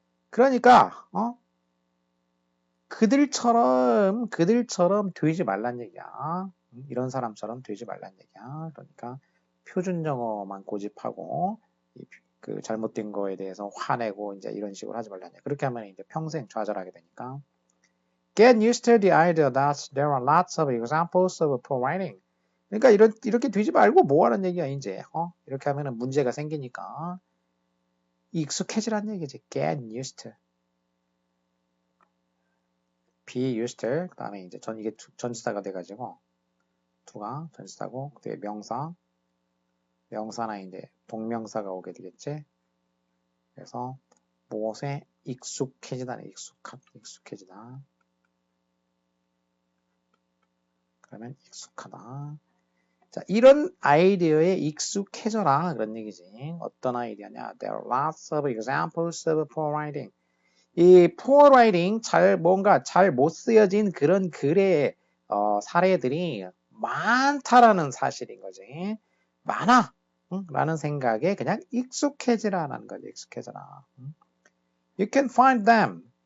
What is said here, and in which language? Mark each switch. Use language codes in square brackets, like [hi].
[ko] 그러니까 그들처럼 되지 말란 얘기야. 이런 사람처럼 되지 말란 얘기야. 그러니까 표준 영어만 고집하고 잘못된 거에 대해서 화내고 이제 이런 식으로 하지 말란 얘기야. 그렇게 하면 이제 평생 좌절하게 되니까. [en] Get used to the idea that there are lots of examples of poor writing. [ko] 그러니까 이렇게 되지 말고 뭐 하는 얘기야 이제. 이렇게 하면은 문제가 생기니까 익숙해지란 얘기지. [en] Get used to. be used to. [ko] 그다음에 이제 이게 전치사가 돼가지고 to가 전치사고 그다음에 명사나 이제 동명사가 오게 되겠지. 그래서 무엇에 익숙해지다네. 익숙해지다. 그러면 익숙하다. 자, 이런 아이디어에 익숙해져라 그런 얘기지. 어떤 아이디어냐? [en] There are lots of examples of poor writing. [ko] 이 poor writing 뭔가 잘 못 쓰여진 그런 글의 사례들이 많다라는 사실인 거지. 많아. 라는 생각에 그냥 익숙해지라라는 거지. 익숙해져라. [en] You can find them.